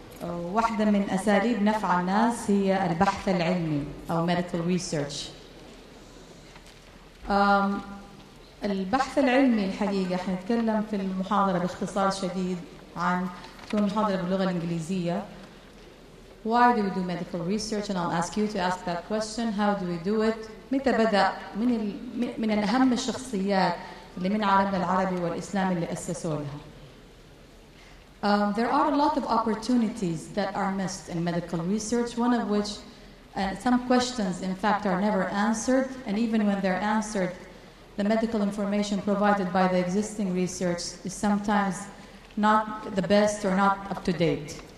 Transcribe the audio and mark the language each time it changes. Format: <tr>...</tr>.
<ar>واحدة من أساليب نفع الناس هي البحث العلمي أو medical research. البحث العلمي الحقيقة حنتكلم في المحاضرة باختصار شديد عن تكون محاضرة باللغة الإنجليزية.</ar> <en>Why do we do medical research? And I'll ask you to ask that question. How do we do it?</en> <ar>متى بدأ؟ من أهم الشخصيات اللي من عالمنا العربي والإسلام اللي أسسوا لها.</ar> <en>There are a lot of opportunities that are missed in medical research, one of which some questions in fact are never answered, and even when they're answered, the medical information provided by the existing research is sometimes not the best or not up to date.</en>